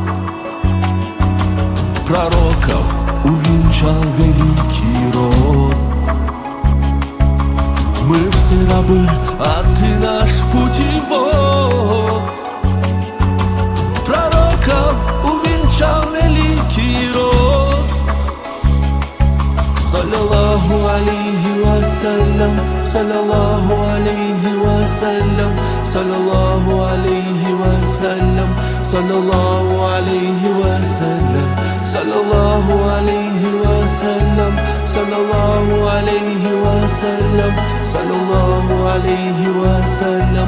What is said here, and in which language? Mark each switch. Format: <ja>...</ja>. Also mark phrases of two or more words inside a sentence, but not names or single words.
<ru>Пророков увенчал великий род. Мы все рабы, а ты наш путевод. Пророков увенчал великий род.</ru> <ar>صلى الله عليه وسلم صلى الله عليه وسلم صلى الله عليه وسلم صلى الله عليه وسلم, صلى الله عليه وسلم صلى الله عليه وسلم صلى الله عليه وسلم,</ar>